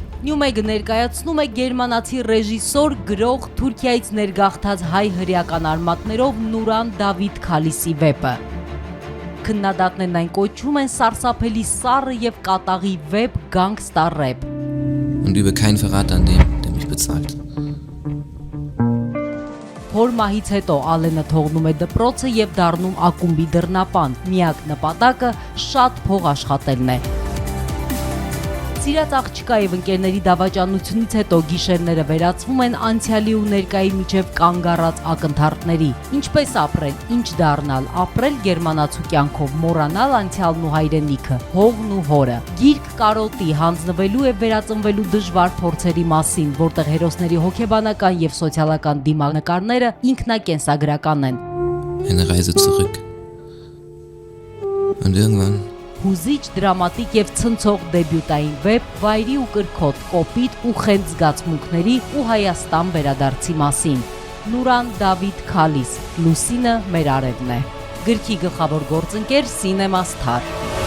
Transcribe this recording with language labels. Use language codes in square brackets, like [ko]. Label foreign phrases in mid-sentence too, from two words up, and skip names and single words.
[hy] Նյումեգը ներկայացնում է գերմանացի ռեժիսոր, գրող, Թուրքիայից ներգաղթած հայ հրեական արմատներով Նուրան Դավիթ Քալիսի վեպը։ Քննադատներն այն կոչում են սարսափելի սառը եւ կատաղի վեպ Gangster Rap։ [de] Und über keinen Verrat an dem, der mich bezahlt։ [hy] Հոր մահից հետո Ալենը թողնում է դպրոցը եւ դառնում ակումբի դռնապան։ Միակ նպատակը շատ փող աշխատելն է։ Սիրած աղջկա եւ ընկերների դավաճանությունից հետո գիշերները վերածվում են անցյալի ու ներկայի միջև կանգ առած ակնթարթների։ Ինչպես ապրել, ինչ դառնալ, ապրել գերմանացու կյանքով, մոռանալ անցյալն ու հայրենիքը, հողն ու հորը։ Գիրք կարոտի հանձնվելու եւ վերածնվելու դժվար փորձերի մասին, որտեղ հերոսների հոգեբանական եւ սոցիալական դիմանկարները ինքնակենսագրական են։ [de] Eine Reise zurück. Und irgendwann [hy] Հուզիչ, դրամատիկ եւ ցնցող դեբյուտային վեպ վայրի ու կրքոտ, կոպիտ ու խենթ զգացմունքների ու Հայաստան վերադարձի մասին։ Նուրան Դավիթ Քալիս, Լուսինը մեր արևն է։ Գրքի գլխավոր գործընկեր Cinema Star։